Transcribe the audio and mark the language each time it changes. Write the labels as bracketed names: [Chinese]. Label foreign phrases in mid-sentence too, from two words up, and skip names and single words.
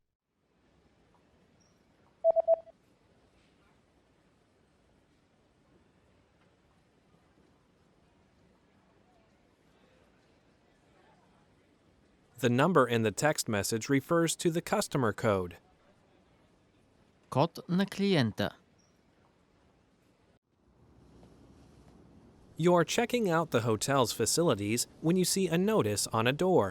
[English] The number in the text message refers to the customer code. [Bulgarian] Код на клиента. [English] You're checking out the hotel's facilities when you see a notice on a door.